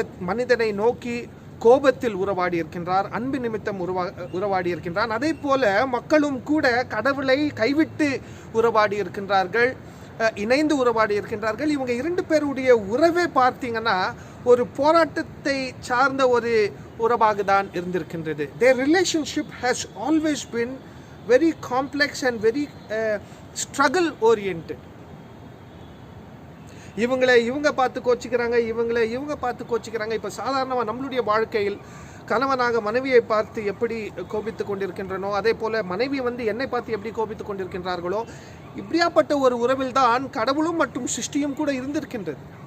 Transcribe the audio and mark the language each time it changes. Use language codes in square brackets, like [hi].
[ta] மனிதனை நோக்கி கோபத்தில் உறவாடி இருக்கின்றார், அன்பு நிமித்தம் உறவாடி இருக்கின்றார். அதே போல மக்களும் கூட கடவுளை கைவிட்டு உறவாடி இருக்கின்றார்கள், இணைந்து உறவாடி இருக்கின்றார்கள். இவங்க இரண்டு பேருடைய உறவே பார்த்தீங்கன்னா ஒரு போராட்டத்தை சார்ந்த ஒரு உறவாக தான் இருந்திருக்கின்றது. [en] Their relationship has always been very complex and very struggle oriented. [ta] இவங்க பார்த்து கோச்சிக்கிறாங்க, இவங்க பார்த்து கோச்சிக்கிறாங்க. இப்போ சாதாரணமாக நம்மளுடைய வாழ்க்கையில் கணவனாக மனைவியை பார்த்து எப்படி கோபித்து கொண்டிருக்கின்றனோ, அதே போல் மனைவி என்னை பார்த்து எப்படி கோபித்து கொண்டிருக்கின்றார்களோ, இப்படியாப்பட்ட ஒரு உறவில் தான் கடவுளும் மற்றும் சிருஷ்டியும் கூட இருந்திருக்கின்றது.